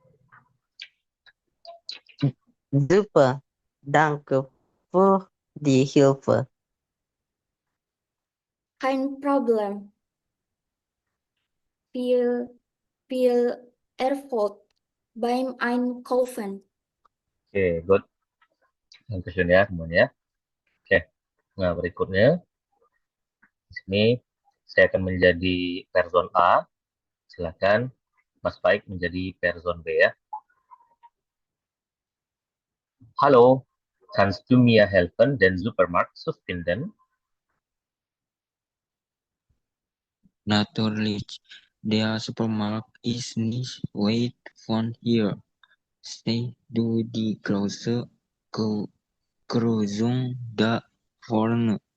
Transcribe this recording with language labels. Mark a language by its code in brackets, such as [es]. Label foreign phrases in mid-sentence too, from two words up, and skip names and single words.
[de] Super, danke für die Hilfe. Kein Problem. Viel Erfolg beim Einkaufen. [en] Oke, good. [id] Dankeschön ya semuanya. Oke. Nah, berikutnya di sini saya akan menjadi person A. Silakan Mas Faik menjadi person B ya. [de] Hallo, kannst du mir helfen, den Supermarkt zu finden? Natürlich, der Supermarkt ist nicht weit von hier. Steh du die große Kreuzung da vorne.